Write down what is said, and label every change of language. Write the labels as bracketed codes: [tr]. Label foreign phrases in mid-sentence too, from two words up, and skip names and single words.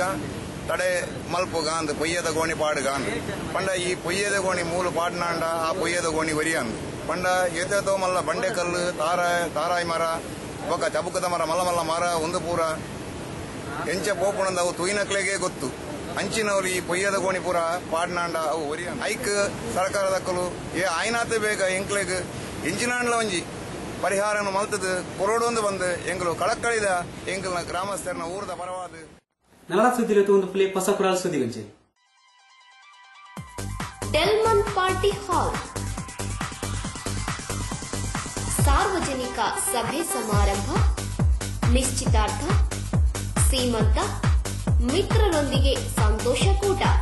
[tcy] ತಡೆ ಮಲ್ಪುಗಾಂದ್ ಪೊಯ್ಯದ ಗೋಣಿ ಪಾಡುಗಾಂದ್ ಪಂಡ ಈ ಪೊಯ್ಯದ ಗೋಣಿ ಮೂಲ ಪಾಡ್ನಾಂಡ ಆ ಪೊಯ್ಯದ ಗೋಣಿ ವರಿಯಾಂದ್ ಪಂಡ ಎತ್ತೋ ಮಲ್ಲ ಬಂಡೆಕಲ್ಲು ತಾರಾಯಿ ಮರ ಬೊಕ್ಕ ಚಬುಕದ ಮರ ಮಲ್ಲ ಮಲ್ಲ ಮರ ಒಂದು ಪೂರ ಎಂಚ ಪೋಪುಣಂದ ಅವು ತುಯಿನಕ್ಲೆಗೆ ಗೊತ್ತು ಅಂಚಿನವ್ರು ಈ ಪೊಯ್ಯದ ಗೋಣಿ ಪೂರ ಪಾಡ್ನಾಂಡ ಅವು ವರಿಯಾಂದ್ ಐಕ್ ಸರ್ಕಾರದಕ್ಕಲು ಆಯ್ನಾತ ಬೇಗ ಎಂಕ್ಲೆಗ್ ಎಂಚಿನಾಂಡ್ಲ ಒಂಜಿ ಪರಿಹಾರನ ಮಲ್ತದ ಕೊರೋಡೊಂದು ಬಂದು ಎಂಗ್ಲು ಕಳಕಳಿದ ಎಂಗ್ಲ ಗ್ರಾಮಸ್ಥರನ ಊರದ ಪರವಾದ ನಲರ ಸುದ್ದಿ ಒಂದು ಪ್ಲೇ ಹೊಸ ಕುರಾಲ್ ಸುದ್ದಿ ಗಂಜೆ [kn] ಡೆಲ್ಮನ್ ಪಾರ್ಟಿ ಹಾಲ್ ಸಾರ್ವಜನಿಕ ಸಭೆ ಸಮಾರಂಭ, ನಿಶ್ಚಿತಾರ್ಥ, ಸೀಮಂತ, ಮಿತ್ರರೊಂದಿಗೆ ಸಂತೋಷಕೂಟ